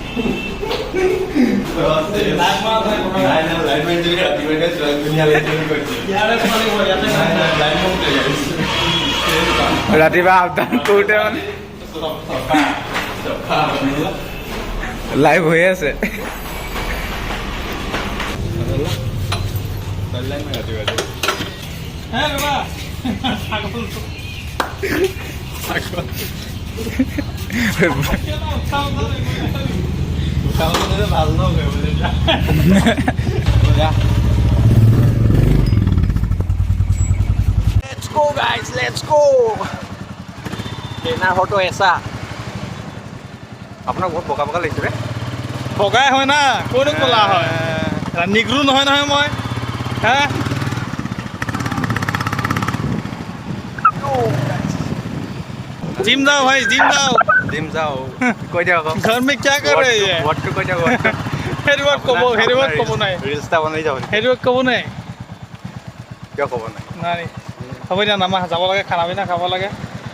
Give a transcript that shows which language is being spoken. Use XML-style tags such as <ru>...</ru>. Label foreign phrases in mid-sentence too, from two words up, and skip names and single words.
<as>ৰাতিপুৱা আফটাৰ কৰোঁতে মানে লাইভ হৈ আছে হে ৰবা ছাগল ভাল নহয়</as> <en>Let's go guys, let's go.</en> <as>ট্ৰেইনাৰ হয়তো এছা আপোনাক বহুত বগা বগা লাগিছে ৰে বগাই হয় না ক'তো ক'লা হয় নিগ্ৰো নহয় নহয় মই হে</as> <hi>जिम जाओ भाई जिम जाओ</hi> <as>জিম যাওঁ কৈ দিয়ক আকৌ</as> <hi>घर में क्या कर रहे हैं</hi> <as>ৱৰ্ডটো কৈ দিয়ক হেৰি ৱৰ্ড ক'ব নাই ৰিলছ এটা বনাই যাব হেৰি ৱৰ্ড ক'ব নাই কিয় ক'ব নাই নাই হ'ব দিয়া নামা যাব লাগে</as> <hi>खाना पीना</hi> <as>খাব লাগে</as>